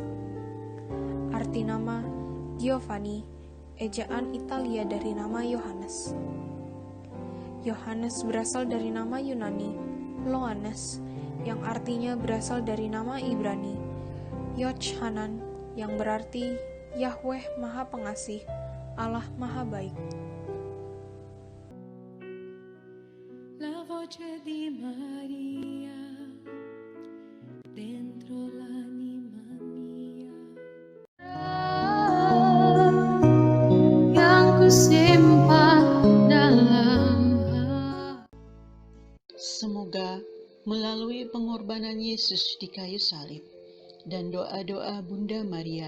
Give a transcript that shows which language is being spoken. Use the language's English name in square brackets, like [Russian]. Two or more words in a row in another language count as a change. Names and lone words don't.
[Indonesian] Arti nama Giovanni, ejaan Italia dari nama Yohanes. Yohanes berasal dari nama Yunani, Loannes, yang artinya berasal dari nama Ibrani, Yochanan, yang berarti Yahweh Maha Pengasih, Allah Maha Baik. [Italian] La voce di Maria dentro l'anima mia, [Indonesian] yang kusimpan dalam hati. Semoga melalui pengorbanan Yesus di kayu salib dan doa-doa Bunda Maria,